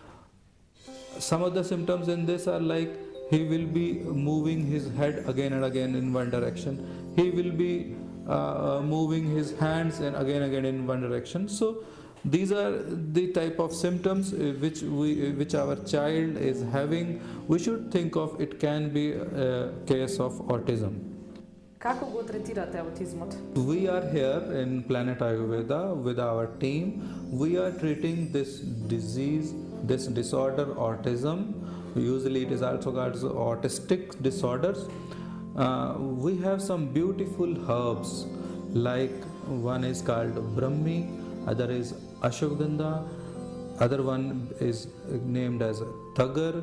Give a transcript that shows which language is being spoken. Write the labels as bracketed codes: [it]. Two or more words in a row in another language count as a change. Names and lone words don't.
[en] Some of the symptoms in this are like he will be moving his head again and again in one direction. He will be moving his hands and again in one direction. So these are the type of symptoms which our child is having. We should think of it can be a case of autism. [mk] Како го третирате аутизмот? [en] We are here in Planet Ayurveda with our team. We are treating this disease, this disorder, autism. Usually it is also called autistic disorders. We have some beautiful herbs, like one is called Brahmi, other is Ashwagandha, other one is named as Tagar.